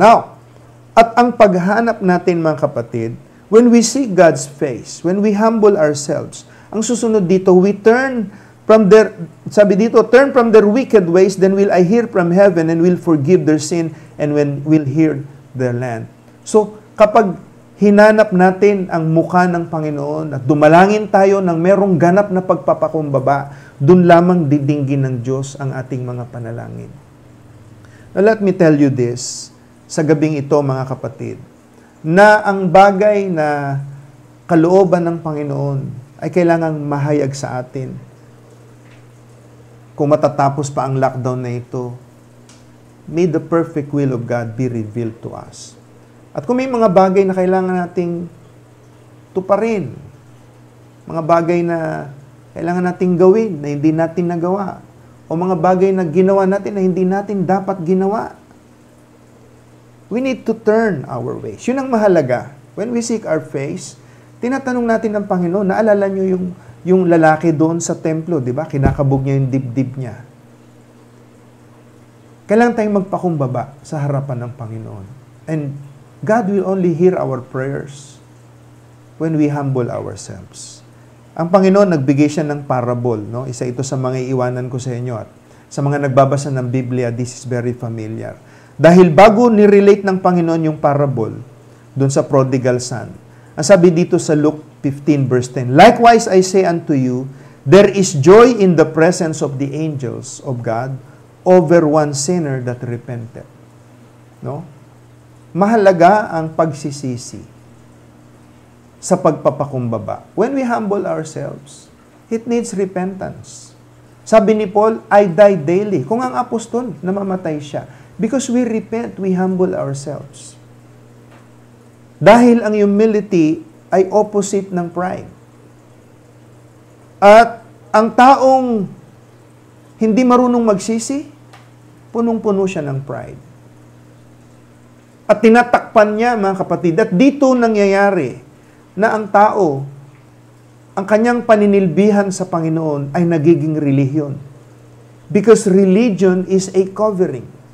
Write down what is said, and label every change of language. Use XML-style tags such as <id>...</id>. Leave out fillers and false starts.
<en>Now,</en> <tl>at ang paghanap natin, mga kapatid,</tl> <en>when we seek God's face, when we humble ourselves,</en> <tl>ang susunod dito,</tl> <en>we turn from their,</en> <tl>sabi dito,</tl> <en>turn from their wicked ways, then will I hear from heaven and will forgive their sin and will heal their land.</en> <tl>So, kapag hinanap natin ang mukha ng Panginoon at dumalangin tayo ng merong ganap na pagpapakumbaba, dun lamang didinggin ng Diyos ang ating mga panalangin.</tl> <en>Now, let me tell you this,</en> <tl>sa gabing ito, mga kapatid, na ang bagay na kalooban ng Panginoon ay kailangang mahayag sa atin. Kung matatapos pa ang lockdown na ito,</tl> <en>may the perfect will of God be revealed to us.</en> <tl>At kung may mga bagay na kailangan nating tuparin, mga bagay na kailangan nating gawin na hindi natin nagawa, o mga bagay na ginawa natin na hindi natin dapat ginawa.</tl> <en>We need to turn our ways.</en> <tl>Yun ang mahalaga.</tl> <en>When we seek our face,</en> <tl>tinatanong natin ng Panginoon, naalala nyo yung lalaki doon sa templo, di ba? Kinakabog niya yung dibdib niya. Kailangan tayong magpakumbaba sa harapan ng Panginoon.</tl> <en>And God will only hear our prayers when we humble ourselves.</en> <tl>Ang Panginoon, nagbigay siya ng parable. No? Isa ito sa mga iiwanan ko sa inyo. At sa mga nagbabasa ng Biblia,</tl> <en>this is very familiar.</en> <tl>Dahil bago nirelate ng Panginoon yung parable doon sa prodigal son, ang sabi dito sa Luke 15 verse 10,</tl> <en>"Likewise I say unto you, there is joy in the presence of the angels of God over one sinner that repented." No?</en> <tl>Mahalaga ang pagsisisi sa pagpapakumbaba.</tl> <en>When we humble ourselves, it needs repentance.</en> <tl>Sabi ni Paul,</tl> <en>I die daily.</en> <tl>Kung ang apostol, namamatay siya.</tl> <en>Because we repent, we humble ourselves.</en> <tl>Dahil ang humility ay opposite ng pride. At ang taong hindi marunong magsisi, punong-puno siya ng pride. At tinatakpan niya, mga kapatid, at dito nangyayari na ang tao, ang kanyang paninilbihan sa Panginoon ay nagiging relihiyon.</tl> <en>Because religion is a covering.</en>